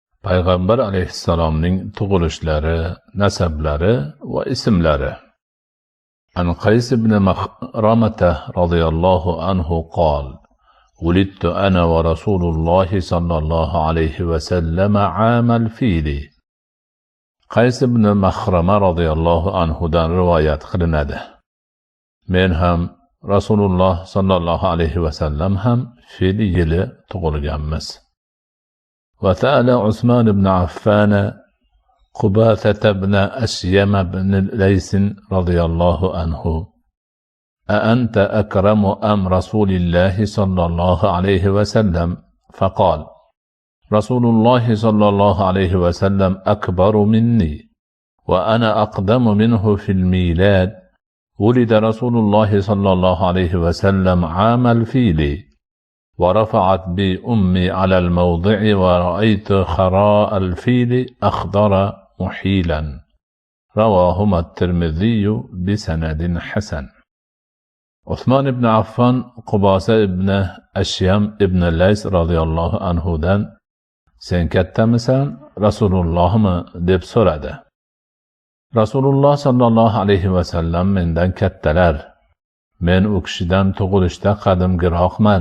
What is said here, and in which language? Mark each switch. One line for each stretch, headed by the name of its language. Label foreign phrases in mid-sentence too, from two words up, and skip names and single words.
Uzbek: Payg'ambar alayhissalomning tug'ilishlari, nasablari va ismlari.
Arabic: عن قيس بن مخرمة رضي الله عنه قال: ولدت أنا ورسول الله صلى الله عليه وسلم عام الفيل.
Uzbek: Qays ibn Mahrama radhiyallohu anhudan rivoyat qilinadi. Men ham Rasululloh
Arabic: sallallohu alayhi vasallam
Uzbek: ham fil yili tug'ilganmiz.
Arabic: وتعالى عثمان بن عفان قباثة بن أشيم بن ليث رضي الله عنه: أأنت أكرم أم رسول الله صلى الله عليه وسلم؟ فقال: رسول الله صلى الله عليه وسلم أكبر مني وأنا أقدم منه في الميلاد. ولد رسول الله صلى الله عليه وسلم عام الفيل، ورفعت بي أمي على الموضع ورأيت خراء الفيل أخضر محيلا. رواهما الترمذي بسند حسن.
Uzbek: Usmon ibn Affan Qubasa ibn Ashyam ibn Lays radhiyallohu anhudan: sen kattamisan, Rasulullohmi deb so'radi. Rasululloh
Arabic: sallallohu alayhi vasallam
Uzbek: mendan kattalar. Men u kishidan tug'ilishda qadimgiroqman.